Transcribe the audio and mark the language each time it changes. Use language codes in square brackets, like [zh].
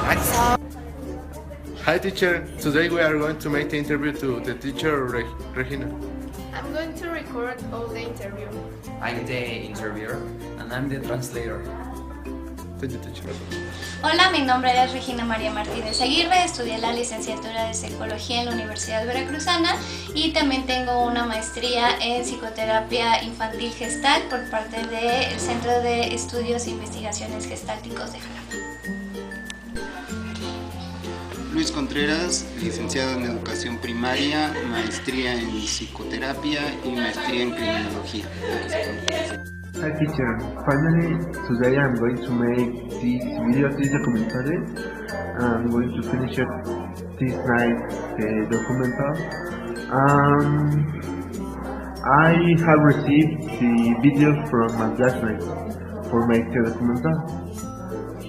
[en] Hi teacher, today we are going to make the interview to the teacher Regina. I'm going to record all the interview. I'm the interviewer and I'm the translator. Thank you, teacher. [es] Hola, mi nombre es Regina María Martínez Aguirre, estudié la licenciatura de Psicología en la Universidad Veracruzana y también tengo una maestría en Psicoterapia Infantil Gestal por parte del Centro de Estudios e Investigaciones Gestálticos de Xalapa. Luis Contreras, licenciado en Educación Primaria, maestría en Psicoterapia y maestría en Criminología. [en] Hi teacher, finally today I'm going to make this video, this documentary. I'm going to finish it this night, the documentary. I have received the videos from my classmates for making the documentary.